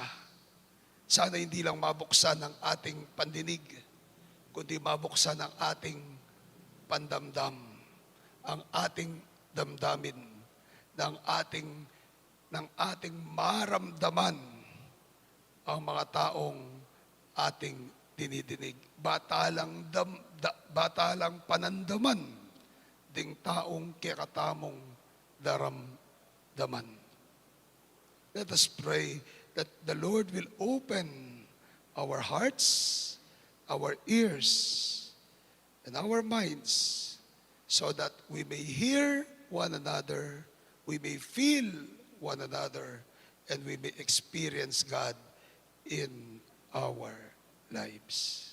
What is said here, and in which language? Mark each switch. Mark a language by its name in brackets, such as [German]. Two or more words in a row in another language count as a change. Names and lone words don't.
[Filipino] Sana hindi lang mabuksan ang ating pandinig, kundi mabuksan ang ating pandamdam, ang ating damdamin, ng ating maramdaman ang mga taong ating dinidinig. [Pampanga] Batalang panandaman ding taong kikatamong daramdaman. [English] Let us pray that the Lord will open our hearts, our ears, and our minds so that we may hear one another, we may feel one another, and we may experience God in our lives.